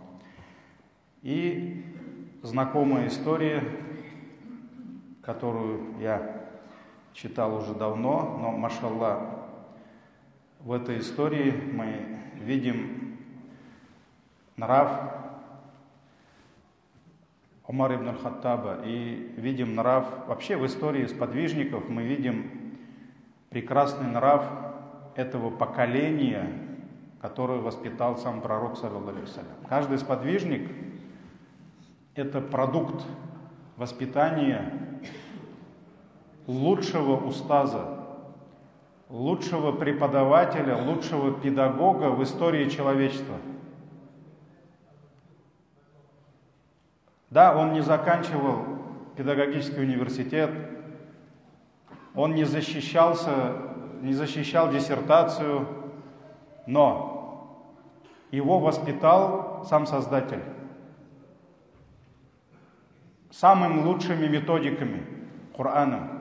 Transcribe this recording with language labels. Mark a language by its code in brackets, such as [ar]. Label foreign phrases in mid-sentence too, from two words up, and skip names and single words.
[ru] И знакомая история, которую я читал уже давно, но, машаллах, в этой истории мы видим нрав Умара ибн аль-Хаттаба и видим нрав, вообще в истории сподвижников мы видим прекрасный нрав этого поколения, которое воспитал сам пророк, [ar] صلى الله عليه وسلم. [ru] Каждый сподвижник — это продукт воспитания лучшего устаза, лучшего преподавателя, лучшего педагога в истории человечества. Да, он не заканчивал педагогический университет, он не защищал диссертацию, но его воспитал сам Создатель самыми лучшими методиками, Кораном.